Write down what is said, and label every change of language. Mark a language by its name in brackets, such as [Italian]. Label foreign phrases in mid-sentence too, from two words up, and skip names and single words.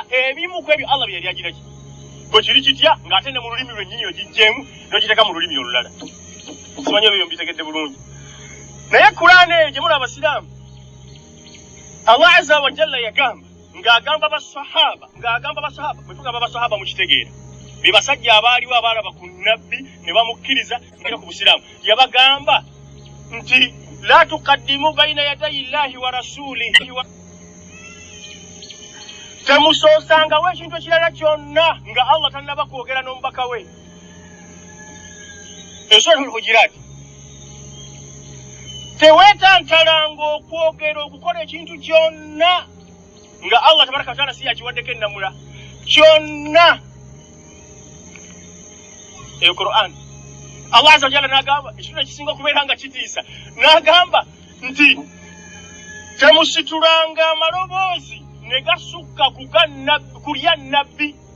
[Ganda] ebimu ku ebyo Allah bye yali agira ki bwe kiri kitya ng'ate ne mu lulimi lwennyini ogiggyemu n'ogiteeka mu lulimi olulala simanyi ebyo mbitegedde bulungi naye Qur'ani eyo gye muli abasiraamu [Arabic] الله عز وجل [Ganda] yagamba ng'agamba abasahaba bwe tugamba abasahaba mukitegeera be basajja abaaliwo abaalaba ku nabbi ne bamukkiriza nga ku busiraamu yabagamba nti [Arabic] لا تقدموا بين يدي الله ورسوله [Ganda] temusoosangawo ekintu ekirala kyonna nga Allah tannaba kwogera n'omubaka we Suratul Hujurat teweetantalanga okwogera okukola ekintu kyonna nga [Arabic] الله تبارك وتعالى [Ganda] si yakiwaddeko ennamula kyonna eyo Qur'an [Arabic] الله عز وجل [Ganda] n'agamba ekintu ekisinga okubeera nga kitiisa n'agamba nti temusitulanga amaloboozi ne gasukka kulya nabbi.